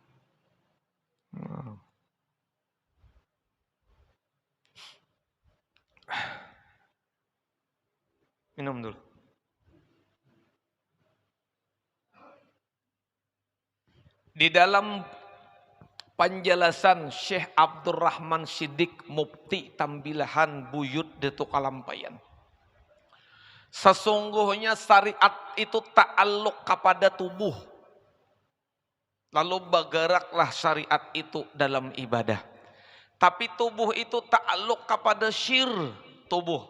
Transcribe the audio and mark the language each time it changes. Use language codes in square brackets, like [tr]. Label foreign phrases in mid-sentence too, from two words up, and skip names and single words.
[id] Minum dulu. Di dalam penjelasan Syekh Abdurrahman Siddiq Mufti Tambilahan Buyut Detu Kalampayan. Sesungguhnya syariat itu ta'alluq kepada tubuh. Lalu bergeraklah syariat itu dalam ibadah. Tapi tubuh itu ta'aluk kepada syir tubuh.